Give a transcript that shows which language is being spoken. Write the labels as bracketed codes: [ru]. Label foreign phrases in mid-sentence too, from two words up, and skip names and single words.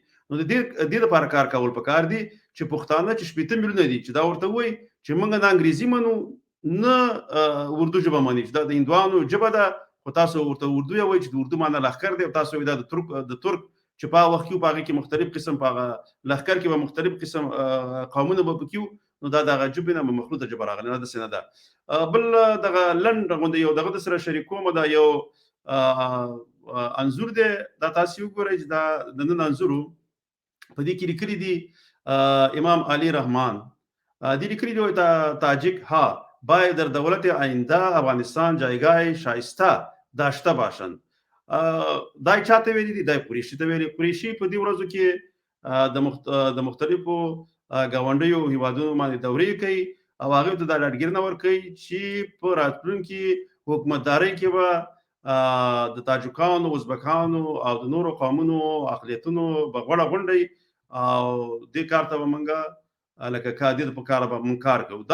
[ps] نو د دې لپاره کار کول پکار دي چې پښتانه چې 80 میلیونه دي چې دا ورته وایي چې موږ نه انګریزي منو نه اردو ژبه مني، چې دا د هندوانو ژبه ده، خو تاسو ورته اردو یې وایي چې د اردو معنی لښکر دی، او تاسو وایي دا د ترک چې په هغه وخت کې په هغې کې مختلف قسم په هغه لښکر کې به مختلف قسم قومونه به پکې وو، نو دا دغه ژبې نه مخلوطه ژبه راغلې، نه داسې نه ده. بل دغه لنډ غوندې یو دغه سره شریکوم، دا یو انځور دی، دا تاسو وګورئ چې دا د نن انځور و، په دې کې لیکلي دي امام علی رحمان دې لیکلي دي [fa] تاجک ها باید در دولت آینده افغانستان جایگاه شایسته داشته باشند. [ps] دا چاته ویلي دي؟ دا قریشي ته ویلي. قریشي په دې ورځو کې د مختلفو ګاونډیو هیوادونو باندې دورې کوي او هغه ته دا ډاډګیر نه ورکوي چې په راتلونکي حکومتدارۍ کې به د تاجکانو، ازبکانو او د نورو قومونو اقلیتونو به غوړه غونډي او دې کار ته به موږ لکه کادر په کار به موږ کار کوو.